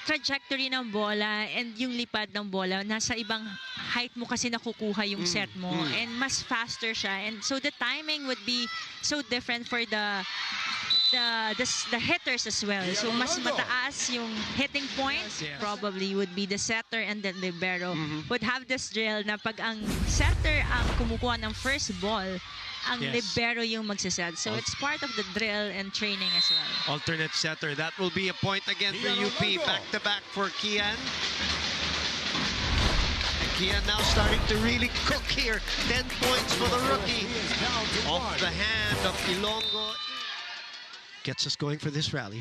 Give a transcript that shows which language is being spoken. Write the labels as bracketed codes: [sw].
[tl] trajectory ng bola and yung lipad ng bola, nasa ibang height mo kasi nakukuha yung set mo. And mas faster siya. [en] And so the timing would be so different for the hitters as well. [tl] So mas mataas yung hitting point. [en] Probably would be the setter and the libero. Would have this drill [tl] na pag ang setter ang kumukuha ng first ball, ang libero yung magsiset. [en] So it's part of the drill and training as well. Alternate setter. That will be a point again for UP. Back-to-back for Kian. Kian now starting to really cook here. 10 points for the rookie. Off the hand of Ilonggo. Gets us going for this rally.